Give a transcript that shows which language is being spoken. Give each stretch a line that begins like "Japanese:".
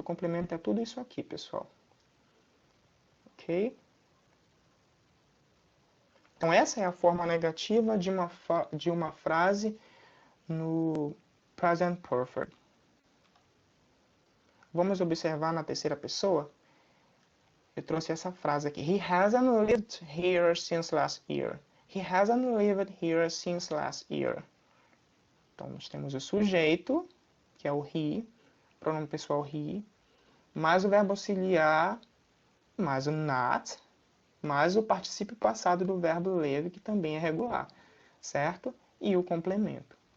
Portuguese: O complemento é tudo isso aqui, pessoal. Ok? Então, essa é a forma negativa de uma frase no present perfect. Vamos observar na terceira pessoa. Eu trouxe essa frase aqui.
English: He hasn't lived here since last year. He hasn't lived here since last year.
Portuguese: Então, nós temos o sujeito, que é o he, pronome pessoal he, mais o verbo auxiliar, mais o not, mais o particípio passado do verbo live, que também é regular, certo? E o complemento.